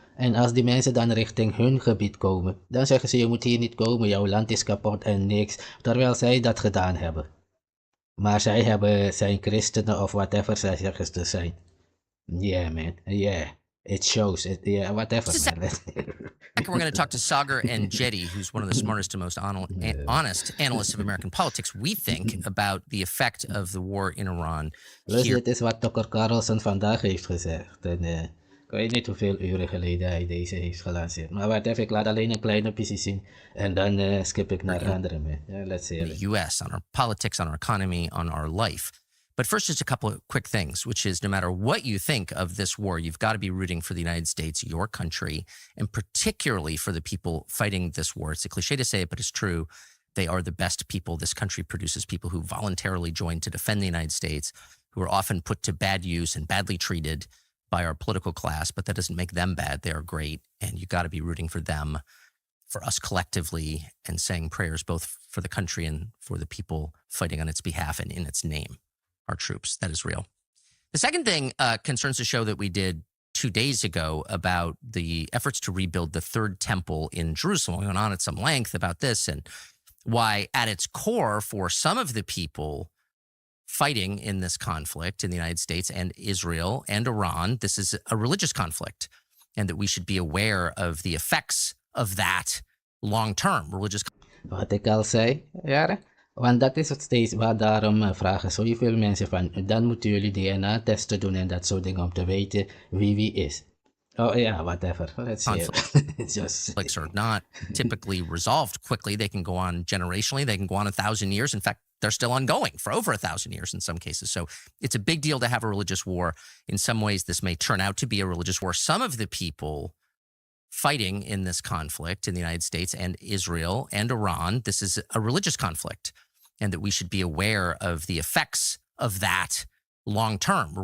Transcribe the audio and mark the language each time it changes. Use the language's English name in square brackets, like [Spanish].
[Dutch] En als die mensen dan richting hun gebied komen, dan zeggen ze je moet hier niet komen, jouw land is kapot en niks. Terwijl zij dat gedaan hebben. Maar zij zijn christenen of whatever zij zeggen te zijn. [English] Yeah man, yeah. It shows it, yeah, whatever man. we're going to talk to Sagar and Jetty, who's one of the smartest and most honest analysts of American politics, we think, about the effect of the war in Iran. [Dutch] Dus dit is wat Tucker Carlson vandaag heeft gezegd. En ik weet niet hoeveel uren geleden hij deze heeft gelanceerd. Maar wat even, ik laat alleen een kleine piece zien. En dan skip ik naar andere mee. [English] Yeah, let's see. The U.S., on our politics, on our economy, on our life. But first, just a couple of quick things, which is no matter what you think of this war, you've got to be rooting for the United States, your country, and particularly for the people fighting this war. It's a cliche to say it, but it's true. They are the best people. This country produces people who voluntarily join to defend the United States, who are often put to bad use and badly treated by our political class, but that doesn't make them bad. They are great, and you've got to be rooting for them, for us collectively, and saying prayers both for the country and for the people fighting on its behalf and in its name. Our troops. That is real. The second thing concerns the show that we did 2 days ago about the efforts to rebuild the third temple in Jerusalem. We went on at some length about this and why at its core for some of the people fighting in this conflict in the United States and Israel and Iran, this is a religious conflict and that we should be aware of the effects of that long-term religious. [Dutch] Wat ik al zei, jaren. Want dat is het steeds waar daarom vragen zoveel mensen van, dan moeten jullie DNA-testen doen en dat soort dingen om te weten wie is. [English] Oh yeah, whatever. Let's see it. Conflicts are not typically resolved quickly. They can go on generationally. They can go on 1,000 years. In fact, they're still ongoing for over 1,000 years in some cases. So it's a big deal to have a religious war. In some ways, this may turn out to be a religious war. Some of the people fighting in this conflict in the United States and Israel and Iran, this is a religious conflict, and that we should be aware of the effects of that long-term.